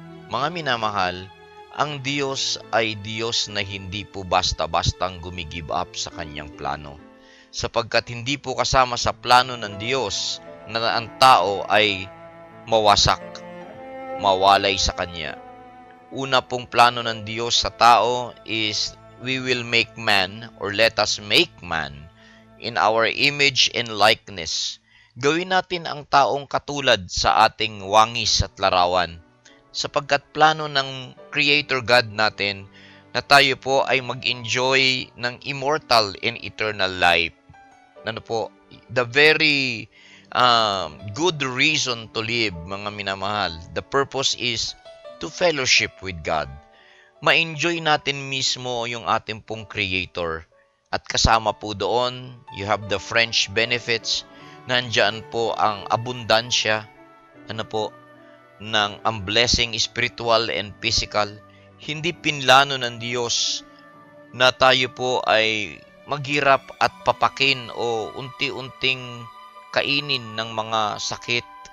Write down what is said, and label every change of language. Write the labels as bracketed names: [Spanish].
[Filipino] Mga minamahal, ang Diyos ay Diyos na hindi po basta-bastang gumigive up sa kanyang plano. Sapagkat hindi po kasama sa plano ng Diyos na ang tao ay mawasak, mawalay sa Kanya. Una pong plano ng Diyos sa tao [English] is we will make man or let us make man in our image and likeness. [Filipino] Gawin natin ang taong katulad sa ating wangis at larawan. Sapagkat plano ng Creator God natin na tayo po ay mag-enjoy ng [English] immortal and eternal life. The very good reason to live, [Filipino] mga minamahal. [English] The purpose is to fellowship with God. [Filipino] Ma-enjoy natin mismo yung ating pong [English] Creator. [Filipino] At kasama po doon, [English] you have the French benefits. [Filipino] Nandyan po ang abundansya, ng ang blessing [English] spiritual and physical. [Filipino] Hindi pinlano ng Diyos na tayo po ay maghirap at papakin o unti-unting kainin ng mga sakit.